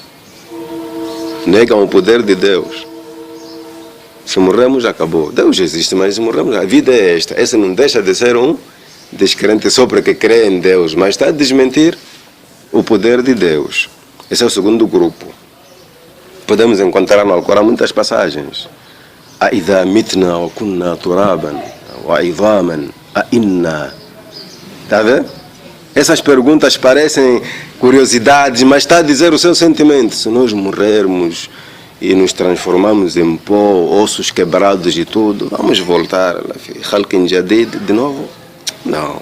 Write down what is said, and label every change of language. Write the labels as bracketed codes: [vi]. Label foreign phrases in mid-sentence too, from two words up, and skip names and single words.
[pt] Negam o poder de Deus. Se morremos, acabou. Deus existe, mas se morremos, a vida é esta. Esse não deixa de ser um descrente só porque crê em Deus, mas está a desmentir o poder de Deus. Esse é o segundo grupo. Podemos encontrar no Alcorão muitas passagens. [ar] أَإِذَا مِتْنَا وَكُنَّا تُرَابًا وَعِظَامًا أَإِنَّا. [pt] Está a ver? Essas perguntas parecem curiosidades, mas está a dizer o seu sentimento. Se nós morrermos e nos transformamos em pó, ossos quebrados e tudo, vamos voltar de novo? Não.